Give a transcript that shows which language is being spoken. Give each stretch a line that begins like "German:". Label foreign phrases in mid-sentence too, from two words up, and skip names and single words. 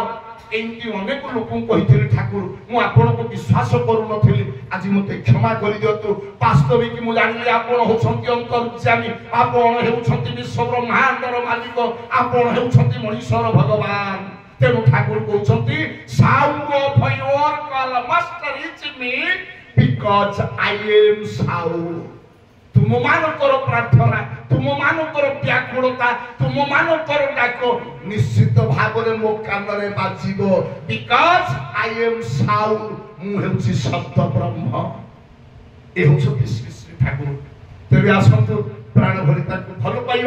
Odia: ଏମିତି ଅନେକ ଲୋକଙ୍କୁ କହିଥିଲି ଠାକୁର ମୁଁ ଆପଣଙ୍କୁ ବିଶ୍ୱାସ କରୁନଥିଲି ଆଜି ମତେ କ୍ଷମା କରିଦିଅନ୍ତୁ। ବାସ୍ତବିକ ମୁଁ ଜାଣିଲି ଆପଣ ହେଉଛନ୍ତି ଅନ୍ତର୍ଯ୍ୟାମୀ। ଆପଣ ହେଉଛନ୍ତି ବିଶ୍ୱ ବ୍ରହ୍ମାଣ୍ଡର ମାଲିକ। ଆପଣ ହେଉଛନ୍ତି ମଣିଷର ଭଗବାନ। ତେଣୁ ଠାକୁର କହୁଛନ୍ତି
English: sound of your call must reach me because I am sound।
Odia: ତୁମମାନଙ୍କର ପ୍ରାର୍ଥନା ତୁମମାନଙ୍କର ବ୍ୟାକୁଳତା ତୁମମାନଙ୍କର ଡାକ ନିଶ୍ଚିତ ଭାବରେ ମୋ କାନରେ ବାଜିବ।
English: because I am sound.
Odia: ମୁଁ ହେଉଛି ଶବ୍ଦ ବ୍ରହ୍ମ। ଏ ହେଉଛନ୍ତି ଶ୍ରୀ ଶ୍ରୀ ଠାକୁର। ତେବେ ଆସନ୍ତୁ ପ୍ରାଣ ଭରି ତାଙ୍କୁ ଭଲ ପାଇବା।